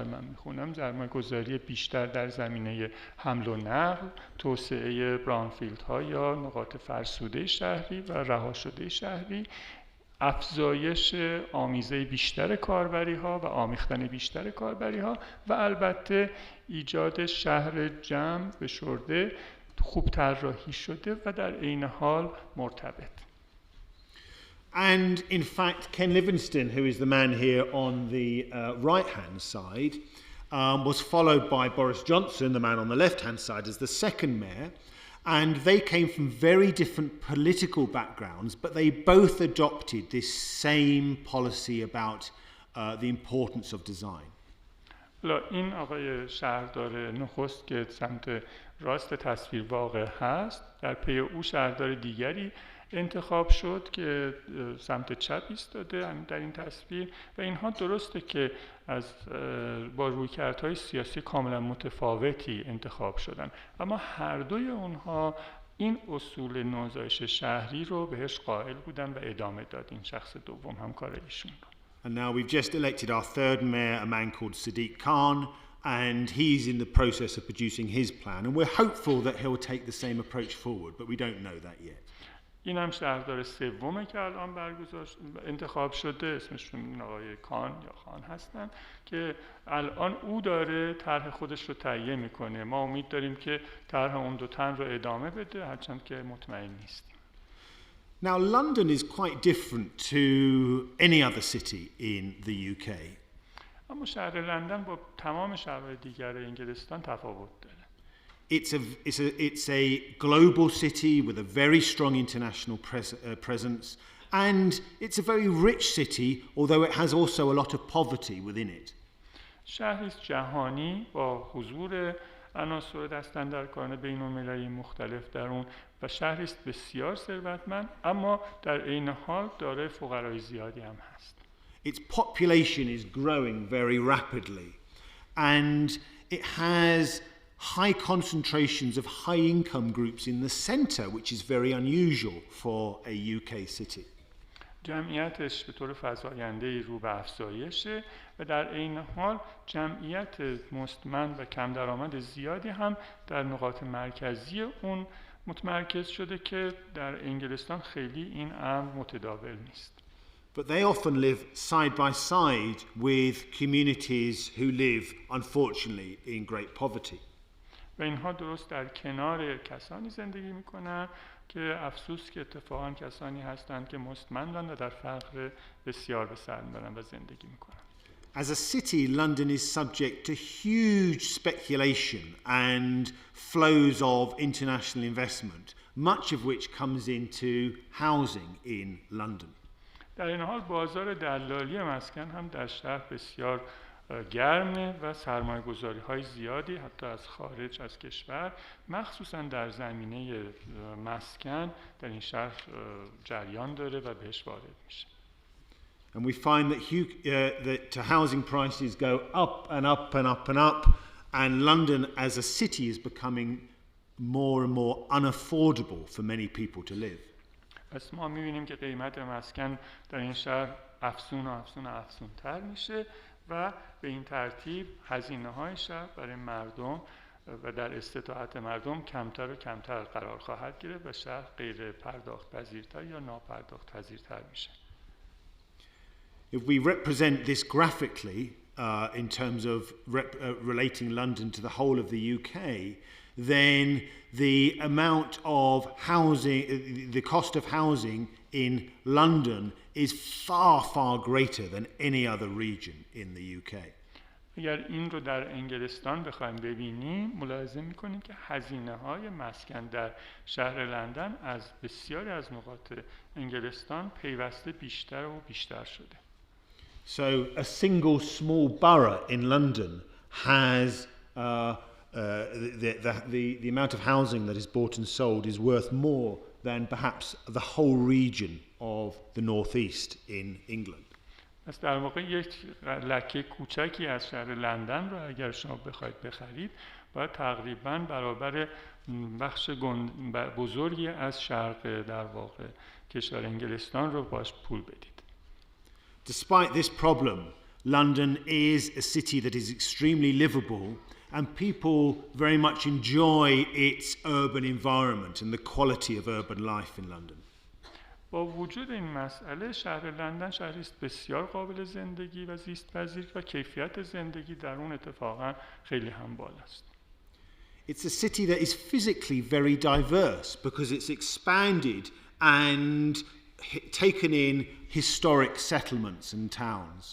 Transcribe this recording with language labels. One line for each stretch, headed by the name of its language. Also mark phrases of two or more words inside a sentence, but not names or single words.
Persian: من میخونم، سرمایه‌گذاری بیشتر در زمینه حمل و نقل، توسعه براونفیلدها یا نقاط فرسوده شهری و رها شده شهری، افزایش آمیزه بیشتر کاربری‌ها و آمیختن بیشتر کاربری‌ها و البته ایجاد شهر جمع فشرده خوب طراحی شده و در عین حال مرتبط.
English: And in fact, Ken Livingstone, who is the man here on the right-hand side, was followed by Boris Johnson, the man on the left-hand side, as the second mayor. And they came from very different political backgrounds, but they both adopted this same policy about the importance of design.
Persian: این آقای شهردار نخست که سمت راست تصویر واقع هست، در پی او شهردار دیگری انتخاب شد که سمت چپ ایستاده در این تصویر و اینها درسته که با رویکردهای سیاسی کاملا متفاوتی انتخاب شدن، اما هر دوی اونها این اصول نوزایش شهری رو بهش قائل بودن و ادامه داد این شخص دوم همکار ایشون رو.
English: And now we've just elected our third mayor, a man called Sadiq Khan, and he's in the process of producing his plan, and we're hopeful that he'll take the same approach forward, but we don't know that yet.
Persian: این هم شهردار سومه که الان انتخاب شده، اسمشون آقای کان یا خان هستن که الان او داره طرح خودش رو تهیه میکنه. ما امید داریم که طرح اون دو تن رو ادامه بده، هرچند که مطمئن نیستیم.
English: Now London is quite different to any other city in the UK.
Persian: اما شهر لندن با تمام شهرهای دیگر انگلستان تفاوت داره.
English: It's a global city with a very strong international presence, and it's a very rich city, although it has also a lot of poverty within it.
Persian: شهری جهانی با حضور عناصر دستاندرکاران بین‌المللی مختلف در اون و شهری است بسیار ثروتمند، اما در عین حال دارای فقرای زیادی هم هست.
English: Its population is growing very rapidly, and it has high concentrations of high-income groups in the centre, which is very unusual for a UK city.
Persian: جمعیتش به طور فزاینده‌ای رو به افزایشه و در عین حال جمعیت مستمند و کم درآمد زیادی هم در نقاط مرکزی اون متمرکز شده که در انگلستان خیلی این امر متداول نیست.
English: But they often live side by side with communities who live, unfortunately, in great poverty.
Persian: و اینها درست در کنار کسانی زندگی میکنن که افسوس که اتفاقا کسانی هستند که مستمندند و در فقر بسیار به سر میبرن و زندگی میکنن.
English: As a city, London is subject to huge speculation and flows of international investment, much of which comes into housing in London.
Persian: در این حال بازار دلالی مسکن هم در شهر بسیار گرمه و سرمایه‌گذاری‌های زیادی حتی از خارج از کشور مخصوصا در زمینه مسکن در این شهر جریان داره و بهش وارد میشه.
English: And we find that housing prices go up and up and up and up, and London as a city is becoming more and more unaffordable for many people to live.
Persian: پس ما می‌بینیم که قیمت مسکن در این شهر افزون‌تر میشه و به این ترتیب هزینه‌های شهر برای مردم و در استطاعت مردم کمتر و کمتر قرار خواهد گرفت و شهر غیر پرداخت پذیرتر یا ناپرداخت پذیرتر میشه.
English: If we represent this graphically, in terms of relating London to the whole of the UK, then the amount of housing, the cost of housing in London is far, far greater than any other region in the UK.
Persian: اگر این رو در انگلستان بخوایم ببینیم ملاحظه می‌کنیم که هزینه‌های مسکن در شهر لندن از بسیاری از نقاط انگلستان پیوسته بیشتر و بیشتر شده.
English: So a single small borough in London has the amount of housing that is bought and sold is worth more than perhaps the whole region of the northeast in England.
Persian: پس در واقع یک لکه کوچکی از شهر لندن رو اگر شما بخواید بخرید باید تقریباً برابر بخش بزرگی از شرق در واقع کشور انگلستان رو باش پول بدید.
English: Despite this problem, London is a city that is extremely livable and people very much enjoy its urban environment and the quality of urban life in London.
Persian: با وجود این مسئله شهر لندن شهری است بسیار قابل زندگی و زیست پذیر و کیفیت زندگی در اون اتفاقا خیلی هم بالاست.
English: It's a city that is physically very diverse because it's expanded and taken in historic settlements and towns.